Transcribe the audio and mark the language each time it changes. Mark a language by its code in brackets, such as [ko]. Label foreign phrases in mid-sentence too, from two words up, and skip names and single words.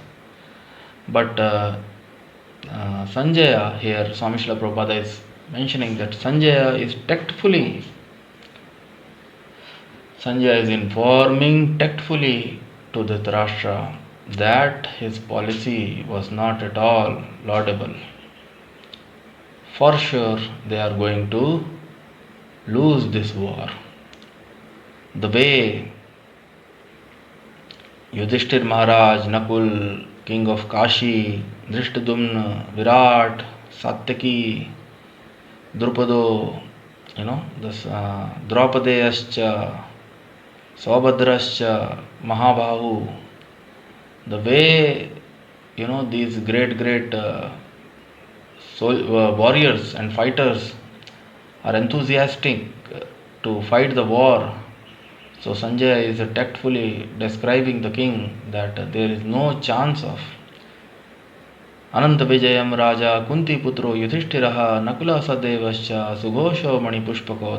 [en] But Sanjaya here, Swami Srila Prabhupada is mentioning that Sanjaya is informing tactfully to Dhritarashtra that his policy was not at all laudable. For sure, they are going to lose this war. The way Yudhishthir Maharaj, Nakul, king of Kashi, Drishtadumna, Virat, Satyaki, Drupado, this Draupadeyascha, Saubhadrascha, Mahabahu, the way these great warriors and fighters are enthusiastic to fight the war. So Sanjaya is tactfully describing the king that there is no chance of [sa] Ananta Vijayam Raja Kunti Putro Yudhishthiraha Nakula Sahdevascha Sughosho Mani Pushpako.